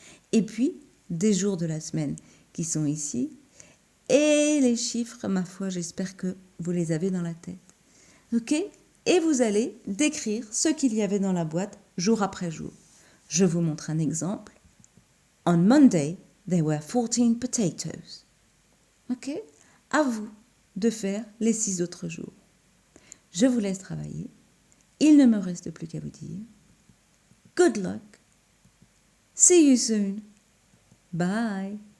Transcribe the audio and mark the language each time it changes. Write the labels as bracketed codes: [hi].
[fr] Et puis, des jours de la semaine qui sont ici. Et les chiffres, ma foi, j'espère que vous les avez dans la tête. Ok ? Et vous allez décrire ce qu'il y avait dans la boîte jour après jour. Je vous montre un exemple. [en] On Monday, there were 14 potatoes. [fr] Ok ? À vous de faire les 6 autres jours. Je vous laisse travailler. Il ne me reste plus qu'à vous dire [en] good luck. See you soon. Bye.